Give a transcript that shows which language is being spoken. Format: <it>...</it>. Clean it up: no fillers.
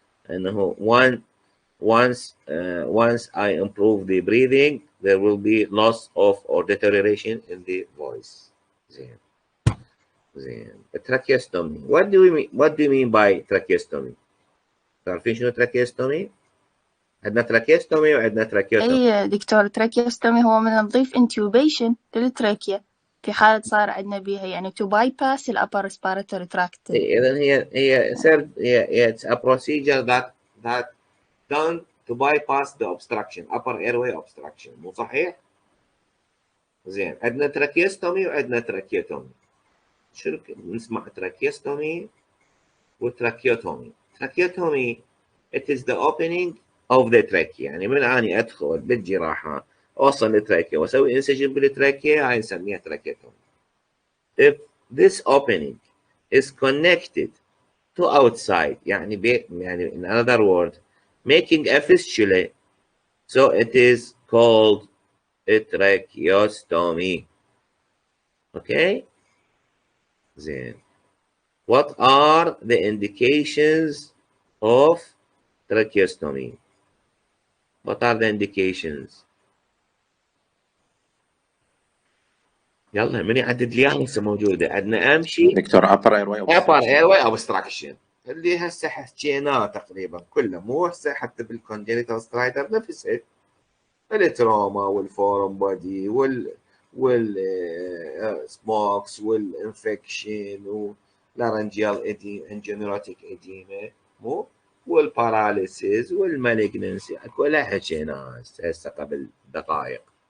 <ar>انه</ar> <en>once I improve the breathing there will be loss of or deterioration in the voice. زين tracheostomy. what do you mean by tracheostomy؟</en> <ar>تعرفين شنو</ar> <en>tracheostomy؟ عندنا tracheostomy وعندنا tracheotomy.</en> <ar>اي دكتور تراكيوستومي هو من نضيف انتوبيشن للتراكيا في حالة صار عندنا بيها يعني</ar> <en>to bypass the upper respiratory tract.</en> <ar>إذن هي</ar> <en>it's a procedure that done to bypass the obstruction upper airway obstruction.</en> <ar>مو صحيح؟ زين عندنا تراكيوستومي وعندنا تراكيوتومي. شنو نسمع تراكيوستومي وتراكيوتومي.</ar> <en>Tracheotomy it is the opening of the trachea.</en> <ar>يعني من اني ادخل بالجراحه اوصل للتراكيا واسوي انسجن بالتراكيا هاي نسميها تراكيوتومي.</ar> <en>if this opening is connected to outside</en> <ar>يعني</ar> <en>in another word making a fistula, so it is called a tracheostomy. Okay. زين what are the indications of tracheostomy؟ what are the indications؟</en> <ar>يلا من يعدد لي اياها هسه موجوده. عندنا امشي دكتور</ar> <en>upper airway</en> <ar>obstruction اللي هسه حكيناه تقريبا كله. مو هسه حتى بالكونجنتال سترايدر نفسه التروما والفورم بودي والسموكس والانفكشن واللارنجيال انجينيروتيك اديما مو والباراليسيس والمالجنسي كلها حكينا هسه قبل دقائق.</ar>